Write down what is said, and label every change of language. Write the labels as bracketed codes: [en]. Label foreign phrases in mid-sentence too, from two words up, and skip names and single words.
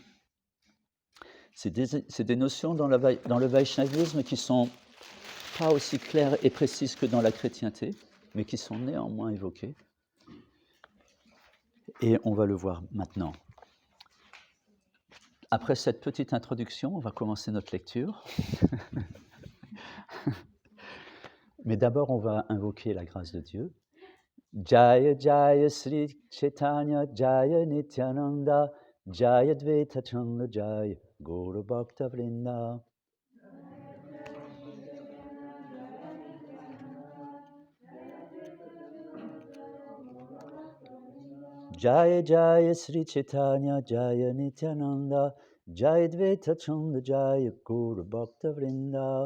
[fr] C'est des notions dans le vaishnavisme qui ne sont pas aussi claires et précises que dans la chrétienté, mais qui sont néanmoins évoquées. Et on va le voir maintenant. Après cette petite introduction, on va commencer notre lecture. Mais d'abord, on va invoquer la grâce de Dieu. [sa] Jaya Jaya Sri Chaitanya Jaya Nityananda Jaya Dvaita Chanda Jaya Gaura Bhakta Vrinda. Jaya Jaya Sri Chaitanya Jaya Nityananda Jaya Dvaita Chanda Jaya Gaura Bhakta Vrinda.